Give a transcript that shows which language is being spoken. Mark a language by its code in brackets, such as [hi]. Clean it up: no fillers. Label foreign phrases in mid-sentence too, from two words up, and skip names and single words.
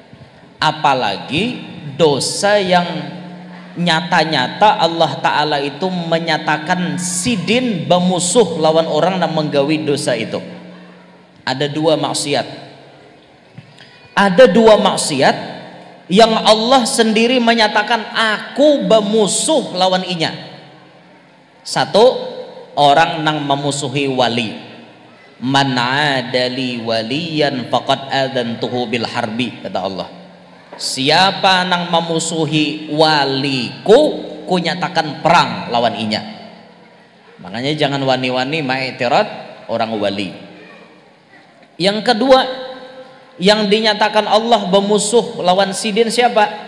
[bjn] Apalagi dosa yang nyata-nyata Allah Ta'ala itu menyatakan sidin bermusuh lawan orang yang menggawi dosa itu. Ada dua maksiat, ada dua maksiat yang Allah sendiri menyatakan aku bermusuh lawan inya. Satu, orang nang memusuhi wali, [ar] من عادى لي وليا فقد آذنته بالحرب, [id] kata Allah. [bjn] Siapa nang memusuhi waliku, ku nyatakan perang lawan inya. Makanya jangan wani-wani ma'itirat orang wali. Yang kedua, yang dinyatakan Allah bermusuh lawan sidin siapa?